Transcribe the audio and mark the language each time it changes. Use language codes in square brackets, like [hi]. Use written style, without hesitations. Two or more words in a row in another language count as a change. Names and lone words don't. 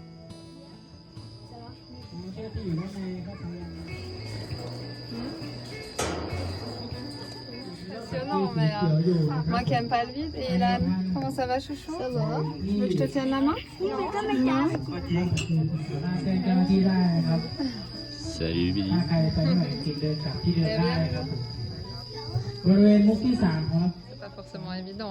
[th] ที่อยู่ด้านในก็พยายามสีเขียวอยู่นะค [fr] Moi [th] รับ [fr] qui aime pas le vide. Et Ilan, comment ça va, chouchou? Ça va. Tu veux que je te tienne la main? [th] แจ้งเจ้าหน้าที่ได้นะครับ [fr] Salut Billy. [th] ถ้าใครไปไม่ไหวจริงเดินกลับที่เดิมได้ครับผมบริเวณมุกที่ 3 ครับ [fr] C'est pas forcément évident.